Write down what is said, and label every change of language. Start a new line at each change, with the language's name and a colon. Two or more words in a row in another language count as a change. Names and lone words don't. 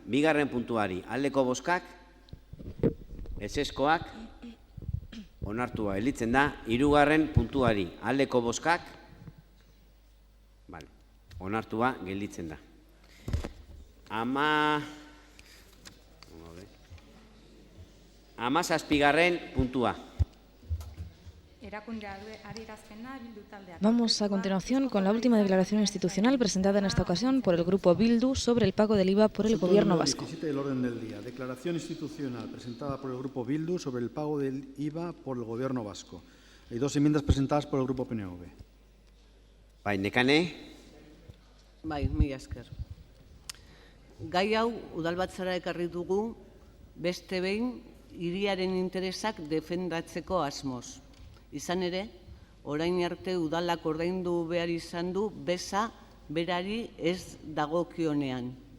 Basque: Bigarren puntuari aldeko bozkak, ezezkoak, onartua gelditzen da. Hirugarren puntuari aldeko bozkak, onartua gelditzen da. 17. puntua.
Spanish: Vamos a continuación con la última declaración institucional presentada en esta ocasión por el Grupo Bildu sobre el pago del IVA por el Gobierno vasco. 17 del orden del día. Declaración institucional presentada por el Grupo Bildu sobre el pago del IVA por el Gobierno vasco. Hay 2 enmiendas presentadas por el Grupo PNV. Nekane.
Basque: Mila esker. Gai hau udalbatzara ekarri dugu beste behin hiriaren interesak defendatzeko asmoz. Izan ere, orain arte udalak ordaindu behar izan du beza berari ez dagokionean.